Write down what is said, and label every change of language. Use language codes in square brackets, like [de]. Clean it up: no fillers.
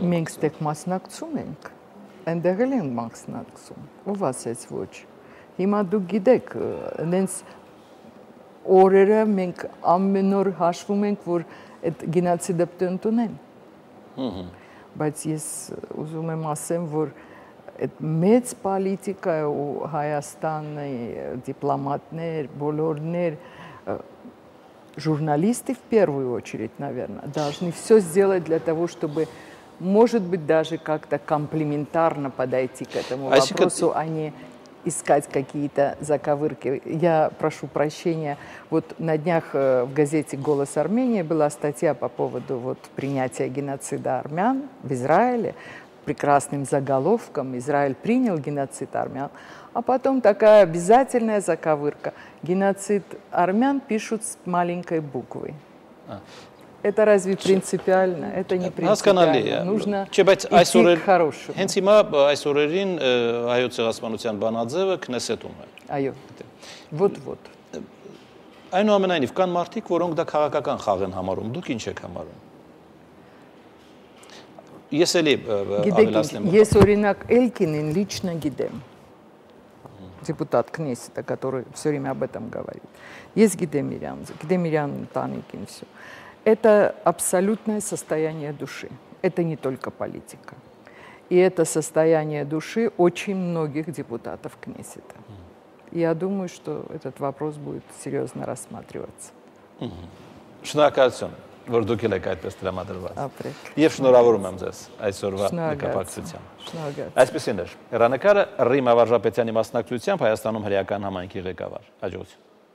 [hy] Մենք ստեղ մասնակցում ենք, այնտեղ էլ ենք մասնակցում։ Ով ասեց ոչ։ Հիմա դուք գիտեք, այնց օրերը մենք ամեն օր հաշվում ենք, որ այդ գենոցիդը պետք է ընդունեն։ Բայց ես ուզում եմ ասեմ, որ այդ մեծ պոլիտիկա ու Հայաստանի դիպլոմատներ, բոլորներ [ru] журналисты в первую очередь, наверное, должны все сделать для того, чтобы, может быть, даже как-то комплементарно подойти к этому вопросу, а не искать какие-то заковырки. Я прошу прощения, вот на днях в газете «Голос Армении» была статья по поводу вот принятия геноцида армян в Израиле, прекрасным заголовком «Израиль принял геноцид армян», а потом такая обязательная заковырка. Геноцид армян пишут с маленькой буквы. Это разве принципиально? Это не принципиально. Нужно идти к хорошему. [hy] Հենց հիմա այս օրերին հայոց ցեղասպանության բանաձևը քնեսետում է։ Այո։ [ru] Вот. [hy] Այնուամենայնիվ կան մարդիկ, որոնք դա քաղաքական խաղ են համարում։ Դուք ինչ եք համարում։ Ես էլի ավելացնեմ։ Ես օրինակ Էլկինին лично գիտեմ։ [ru] Депутат Кнессета, который все время об этом говорит. Есть Гидемирян Таникин, все. Это абсолютное состояние души. Это не только политика. И это состояние души очень многих депутатов Кнессета. Я думаю, что этот вопрос будет серьезно рассматриваться. [hy] Շնորհակալություն, որ դուք եք այդպես տրամադրված։ Եվ շնորհավորում եմ ձեզ այսօրվա նկատակցությամբ։ Այսպեսին էր հեռանկարը Ռիմ Ավարժապետյանի մասնակցությամբ Հայաստանում հրեական համայնքի ղեկավար։ Հաջողություն։